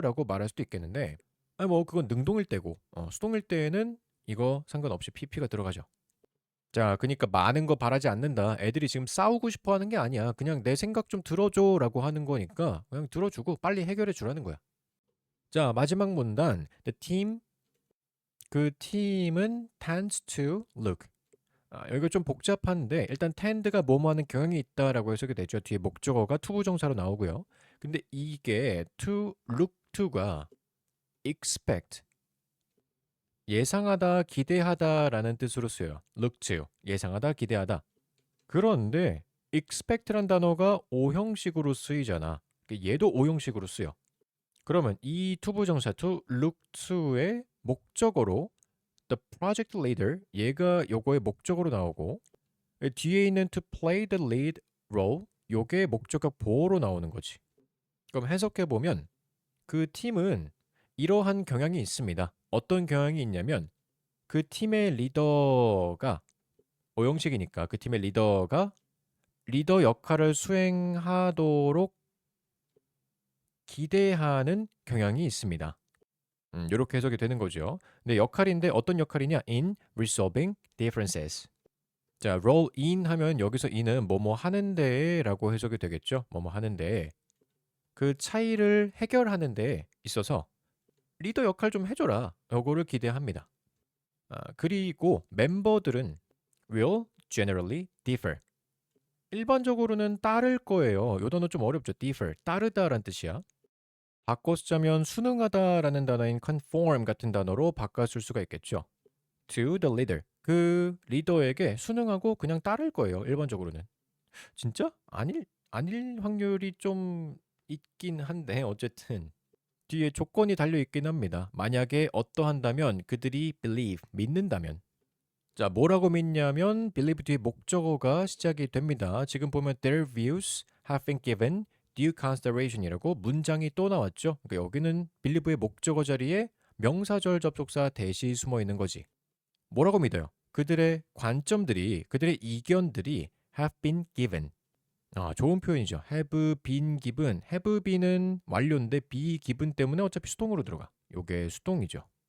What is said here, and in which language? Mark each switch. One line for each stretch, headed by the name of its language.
Korean: 라고 말할 수도 있겠는데 뭐 그건 능동일 때고 수동일 때에는 이거 상관없이 PP가 들어가죠. 자, 그러니까 많은 거 바라지 않는다. 애들이 지금 싸우고 싶어 하는 게 아니야. 그냥 내 생각 좀 들어줘 라고 하는 거니까 그냥 들어주고 빨리 해결해 주라는 거야. 자, 마지막 문단.
English: The team,
Korean: 그 팀은
English: tends to look.
Korean: 여기가 좀 복잡한데 일단 tend가 뭐뭐 하는 경향이 있다라고 해석이 되죠. 뒤에 목적어가 투부정사로 나오고요. 근데 이게 to look to가 expect 예상하다, 기대하다라는 뜻으로 쓰여요. look to 예상하다, 기대하다. 그런데 expect란 단어가 오형식으로 쓰이잖아. 얘도 오형식으로 쓰여. 그러면 이 투부정사 to look to의 목적어로
English: the project leader
Korean: 얘가 요거의 목적어로 나오고 뒤에 있는
English: to play the lead role
Korean: 요게 목적격 보어로 나오는 거지. 그럼 해석해 보면 그 팀은 이러한 경향이 있습니다. 어떤 경향이 있냐면 그 팀의 리더가 오형식이니까 그 팀의 리더가 리더 역할을 수행하도록 기대하는 경향이 있습니다. 이렇게 해석이 되는 거죠. 근데 역할인데 어떤 역할이냐?
English: In resolving differences.
Korean: 자, roll in 하면 여기서 in은 뭐뭐 하는데 라고 해석이 되겠죠. 뭐뭐 하는데 그 차이를 해결하는 데 있어서 리더 역할 좀 해줘라. 요거를 기대합니다. 그리고 멤버들은
English: will generally differ.
Korean: 일반적으로는 따를 거예요. 요 단어 좀 어렵죠. differ. 따르다란 뜻이야. 바꿔 쓰자면 순응하다라는 단어인 conform 같은 단어로 바꿔 쓸 수가 있겠죠.
English: To the leader.
Korean: 그 리더에게 순응하고 그냥 따를 거예요. 일반적으로는. 진짜? 아닐 확률이 좀 있긴 한데 어쨌든 뒤에 조건이 달려 있긴 합니다. 만약에 어떠한다면 그들이 believe 믿는다면 자, 뭐라고 믿냐면 believe 뒤에 목적어가 시작이 됩니다. 지금 보면
English: their views have been given due consideration이라고
Korean: 문장이 또 나왔죠. 그러니까 여기는 believe의 목적어 자리에 명사절 접속사 대시 숨어 있는 거지. 뭐라고 믿어요? 그들의 관점들이, 그들의 이견들이
English: have been given.
Korean: 좋은 표현이죠.
English: have been given.
Korean: have been은 완료인데 be given 때문에 어차피 수동으로 들어가. 요게 수동이죠.